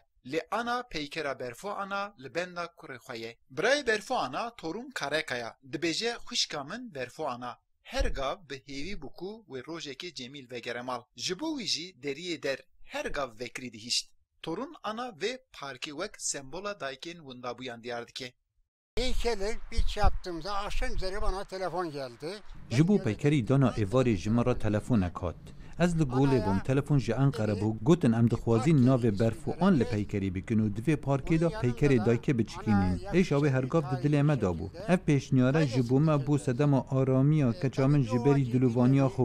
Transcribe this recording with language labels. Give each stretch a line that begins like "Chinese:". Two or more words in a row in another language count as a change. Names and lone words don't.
Kurdish: Lê ana peykera berfwana li benda kurê xwe ye. Birayê berfwana Torûn Karekaya dibêje xwîşka min berfwana. Her gav bi hêvî bû ku wê rojekê Cemîl vegere mal. Ji bo wî jî deriyê der her gav vekirî dihîşt. Torûn ana vê parkê wek sembola dayikên windabûyan diyar dike.
Turkish: Heykeli bir yaptığımda akşam üzeri bana telefon geldi.
Kurdish: Ji bo peykerî dana êvarê ji me re telefonek hat. Ez li golê bûm telefon ji Enqere bû gotin em dixwazîn navê berfwan li peykerî bikin û divê parkê da peykerê dayikê biçikînin. Êşa wê hergav di dilê me da bû. Ev pêşniyare ji bo me bû sedema aramiya keça min ji berî dilûvaniya xwe.